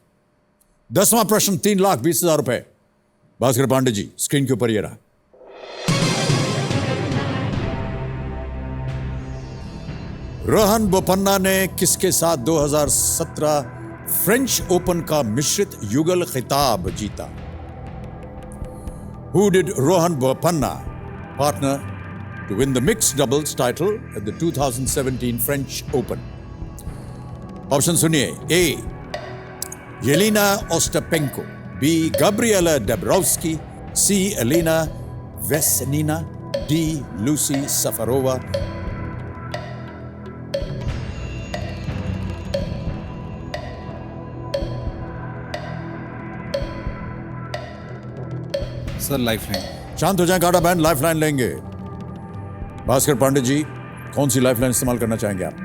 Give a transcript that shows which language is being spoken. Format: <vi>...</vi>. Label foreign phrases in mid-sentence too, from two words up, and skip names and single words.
<hi>10वां प्रश्न, 3,20,000 रुपए। भास्कर पांडे जी, स्क्रीन के ऊपर ये रहा। रोहन बोपन्ना ने किसके साथ 2017 फ्रेंच ओपन का मिश्रित युगल खिताब जीता?</hi> <en>Who did Rohan Bopanna partner to win the mixed doubles title at the 2017 French Open?</en> <hi>ऑप्शन सुनिए। A. Yelena Ostapenko, B. Gabriela Dabrowski, C. Elena Vesnina, D. Lucy Safarova। सर लाइफलाइन। शांत हो जाए गाड़ा बैंड, लाइफलाइन लेंगे। भास्कर पांडे जी, कौन सी लाइफलाइन इस्तेमाल करना चाहेंगे आप?</hi>